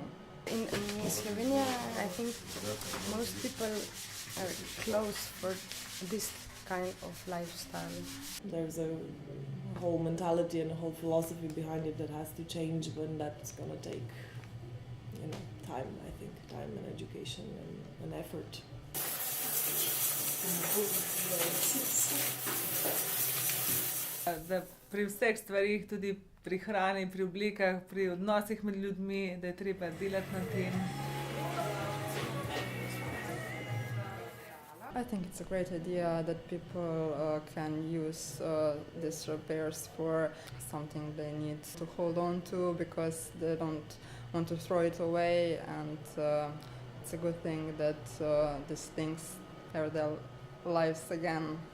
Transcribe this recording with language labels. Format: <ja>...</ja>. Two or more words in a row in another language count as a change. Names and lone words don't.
<en>In Slovenia, I think most people are close for this kind of lifestyle. There's a whole mentality and a whole philosophy behind it that has to change, but that's going to take time, I think, time and education and effort.</en> <sl>Da pri vseh stvarih, tudi pri hrani, pri oblikah, pri odnosih med ljudmi, da je treba delati na tem.</sl> <en>I think it's a great idea that people can use these repairs for something they need to hold on to, because they don't want to throw it away, and it's a good thing that these things have their lives again.</en>